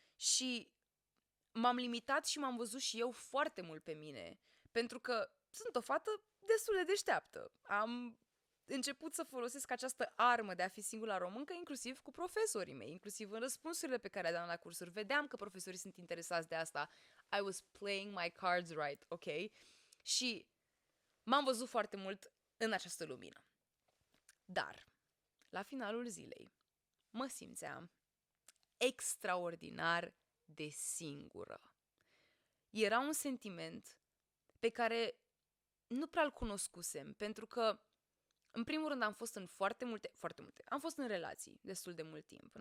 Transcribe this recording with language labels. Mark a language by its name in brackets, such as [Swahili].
[Romanian] Și m-am limitat și m-am văzut și eu foarte mult pe mine, pentru că sunt o fată destul de deșteaptă. Am început să folosesc această armă de a fi singura româncă, inclusiv cu profesorii mei, inclusiv în răspunsurile pe care le dam la cursuri. Vedeam că profesorii sunt interesați de asta. [English] I was playing my cards right, ok? [Romanian] Și m-am văzut foarte mult în această lumină. Dar, la finalul zilei, mă simțeam extraordinar de singură. Era un sentiment pe care nu prea-l cunoscusem, pentru că, în primul rând, am fost în foarte multe, am fost în relații destul de mult timp.